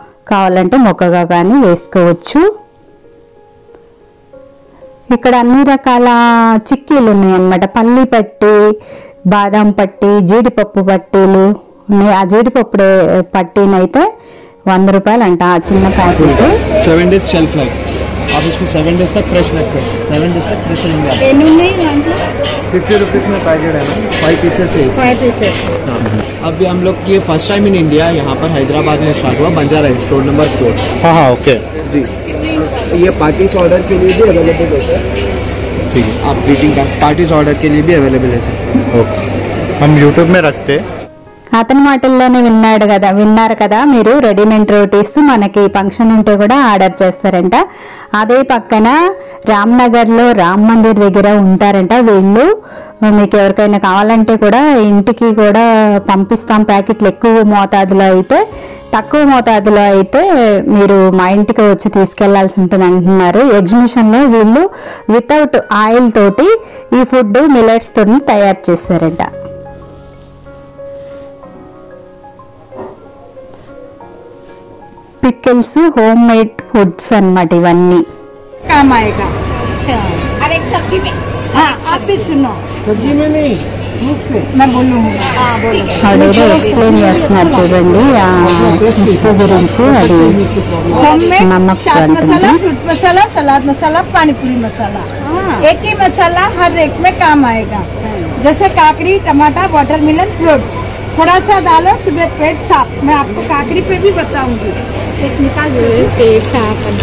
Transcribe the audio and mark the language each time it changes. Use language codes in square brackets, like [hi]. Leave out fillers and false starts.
[te] కావాలంటే మొక్కగా కానీ వేసుకోవచ్చు. ఇక్కడ అన్ని రకాల చిక్కీలు ఉన్నాయి అన్నమాట. పల్లి పట్టి, బాదం పట్టి, జీడిపప్పు పట్టీలు ఉన్నాయి. ఆ జీడిపప్పు పట్టీనైతే 100 రూపాయలు అంట ఆ చిన్న ప్యాకెట్. [en] 7 days shelf life, [hi] आप इसको [en] 7 days [hi] तक फ्रेश रख सकते हैं। [en] 7 days [hi] तक फ्रेश रहेंगे। 50 रुपीज़ में पैकेट है ना, 5 पीसेस है। 5 पीसेस। अभी हम लोग ये [en] first time in India [hi] यहाँ पर हैदराबाद में स्टार्ट हुआ, बंजारा हिल्स स्टोर नंबर 4। हाँ ओके जी, ये पार्टीज ऑर्डर के लिए भी अवेलेबल होता है। ठीक है, आप ग्रीटिंग कार्ड पार्टीज ऑर्डर के लिए भी अवेलेबल है सर। ओके, हम यूट्यूब में रखते हैं। [te] అతని మాటల్లోనే విన్నారు కదా మీరు. రెడీమేడ్ రోటీస్ మనకి ఫంక్షన్ ఉంటే కూడా ఆర్డర్ చేస్తారంట. అదే పక్కన రామ్నగర్లో రామ్ మందిర్ దగ్గర ఉంటారంట వీళ్ళు. మీకు ఎవరికైనా కావాలంటే కూడా ఇంటికి కూడా పంపిస్తాం ప్యాకెట్లు. ఎక్కువ మోతాదులో అయితే, తక్కువ మోతాదులో అయితే మీరు మా ఇంటికి వచ్చి తీసుకెళ్లాల్సి ఉంటుంది అంటున్నారు. ఎగ్జిబిషన్లో వీళ్ళు వితౌట్ ఆయిల్ తోటి ఈ ఫుడ్ మిల్లెట్స్ తోటి తయారు చేస్తారంట. [en] pickles homemade foods [te] अन्नమాట ఇవన్నీ. [hi] काम आएगा। अच्छा, और एक सब्जी में। हाँ, आप भी सुनो। सब्जी में नहीं, मैं बोलूँगी। हाँ, बोलो। [te] ఆవిడ ఎక్స్ప్లెయిన్ చేస్తున్నారు చూడండి ఆ ఉప్పు గురించి. అది [en] homemade [hi] नमक चाट [te] अंటుంది. [hi] मसाला, फ्रूट मसाला, सलाद मसाला, पानी पूरी मसाला। एक ही मसाला हर एक में काम आएगा। जैसे काकड़ी, टमाटर, वाटरमेलन, फ्रूट। थोड़ा सा डालो, सुबह पेट साफ। मैं आपको काकड़ी पे भी बताऊंगी। पेट साफ।